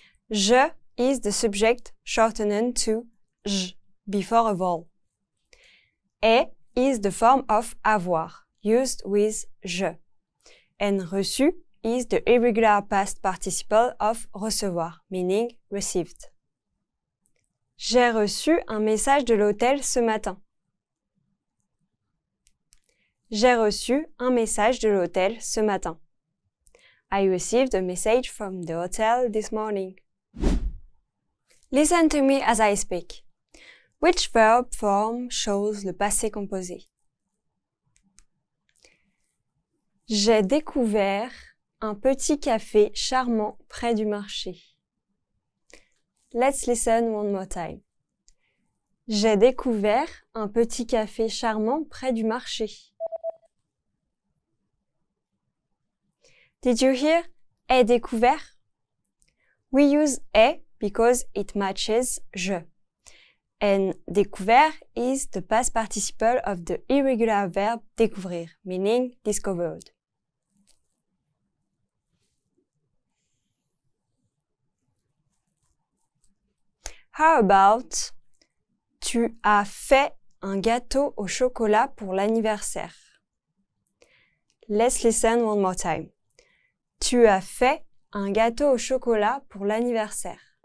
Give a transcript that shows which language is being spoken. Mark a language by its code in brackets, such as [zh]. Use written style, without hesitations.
[en] Je is the subject shortened to j before a vowel. Est is the form of avoir, used with je. And reçu is the irregular past participle of recevoir, meaning received. [fr] J'ai reçu un message de l'hôtel ce matin. J'ai reçu un message de l'hôtel ce matin. [en] I received a message from the hotel this morning. Listen to me as I speak. Which verb form shows le passé composé? [fr] J'ai découvert un petit café charmant près du marché. [en] Let's listen one more time. [fr] J'ai découvert un petit café charmant près du marché. [en] Did you hear ai découvert? We use ai because it matches je. And découvert is the past participle of the irregular verb découvrir, meaning discovered. How about [fr] tu as fait un gâteau au chocolat pour l'anniversaire? [en] Let's listen one more time. [fr] Tu as fait un gâteau au chocolat pour l'anniversaire.